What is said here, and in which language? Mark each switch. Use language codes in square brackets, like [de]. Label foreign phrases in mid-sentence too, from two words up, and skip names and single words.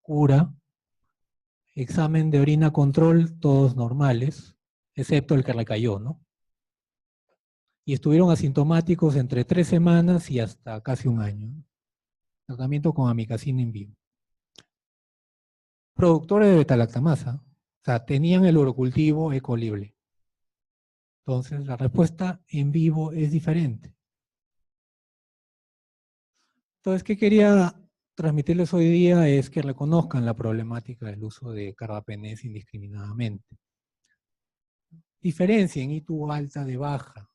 [es] Cura, examen de orina control, todos normales. excepto el que recayó, ¿no? Y estuvieron asintomáticos entre 3 semanas y hasta casi un año, ¿no? Tratamiento con amikacina [la] in vivo. [es] Productores de beta-lactamasa, o sea, tenían el urocultivo E. coli. Entonces, la respuesta en vivo es diferente. Entonces, ¿qué quería transmitirles hoy día? Es que reconozcan la problemática del uso de carbapenés indiscriminadamente. Diferencien ITU alta de baja.